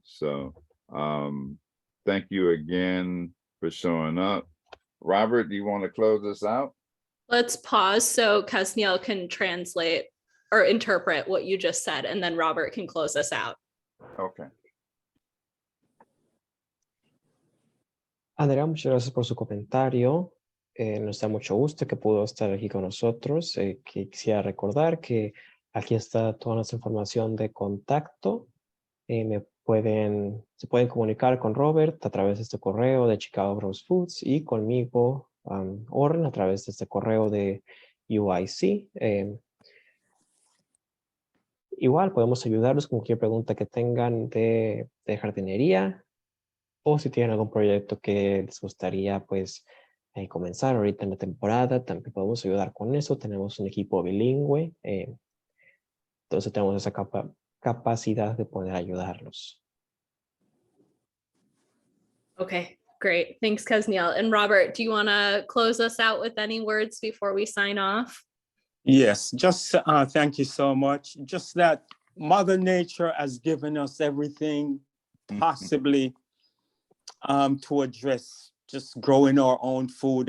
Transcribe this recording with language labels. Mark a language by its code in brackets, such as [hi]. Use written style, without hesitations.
[en] So thank you again for showing up. Robert, do you want to close us out? Let's pause so Kasniel can translate or interpret what you just said, and then Robert can close us out. Okay. [es] Andrea, muchas gracias por su comentario. Nos da mucho gusto que pudo estar aquí con nosotros. Que quisiera recordar que aquí está toda nuestra información de contacto. Se pueden comunicar con Robert a través de este correo de Chicago Grows Foods y conmigo, Oren, a través de este correo de UIC. Igual podemos ayudarlos con cualquier pregunta que tengan de jardinería, o si tienen algún proyecto que les gustaría pues comenzar ahorita en la temporada, también podemos ayudar con eso. Tenemos un equipo bilingüe, entonces tenemos esa capacidad de poder ayudarlos. [en] Okay, great. Thanks, Kasniel. And Robert, do you want to close us out with any words before we sign off? Yes, just thank you so much. Just that Mother Nature has given us everything possibly to address just growing our own food.